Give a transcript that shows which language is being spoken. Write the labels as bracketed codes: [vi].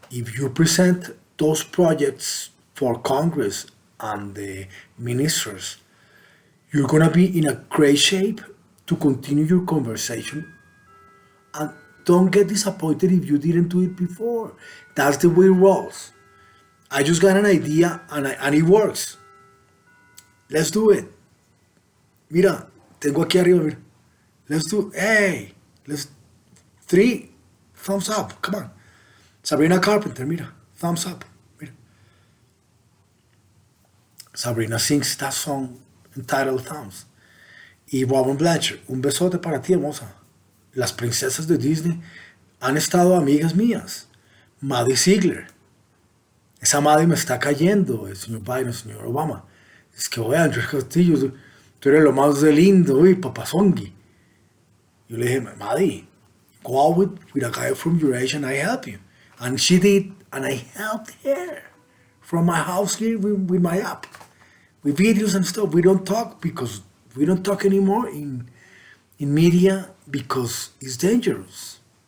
[en] If you present those projects for Congress and the ministers, you're going to be in a great shape to continue your conversation. And don't get disappointed if you didn't do it before. That's the way it rolls. I just got an idea and it works. Let's do it. [es] Mira, tengo aquí arriba, mira. [en] Let's do, hey, let's, 3 thumbs up, come on. [es] Sabrina Carpenter, mira, [en] thumbs up, [es] mira. [en] Sabrina sings that song entitled Thumbs. [es] Y Robin Blanchard, un besote para ti, hermosa. Las princesas de Disney han estado amigas mías. Maddie Ziegler. Esa Maddie me está cayendo, el señor Biden, el señor Obama. Es que, oye, Andrés Castillo, tú eres lo más de lindo, uy, papazongi. Yo le dije, [en] Maddie, go out with a guy from your age and I help you. And she did, and I helped her from my house here with my app. with videos and stuff. We don't talk because we don't talk anymore in media because it's dangerous.